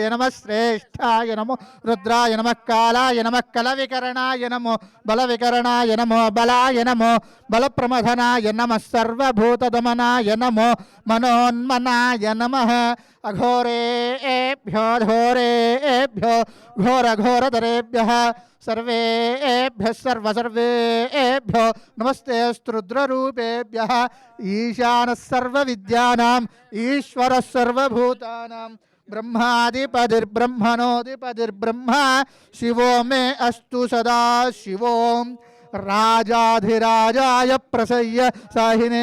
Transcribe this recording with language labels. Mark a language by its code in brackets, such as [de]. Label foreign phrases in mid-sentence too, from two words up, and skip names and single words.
[sa] నమః శ్రేష్ఠాయ నమో రుద్రాయ నమః కాలాయ నమః కలవికరణాయ నమో బలవికరణాయ నమో బలాయ నమో బలప్రమథనాయ నమః సర్వభూతదమనాయ నమో మనోన్మనాయ నమః అఘోరేభ్యో ఘోరేభ్యో ఘోరఘోరతరేభ్యः सर्वेभ्यः सर्वेभ्यो नमस्ते रुद्ररूपेभ्यः ईशानः सर्वविद्यानाम् ईश्वरः सर्वभूतानां ब्रह्मादिपतिर्ब्रह्मणोऽधिपतिर्ब्रह्मा शिवो मे अस्तु सदा शिवो राजाधिराजाय प्रसह्य साहिने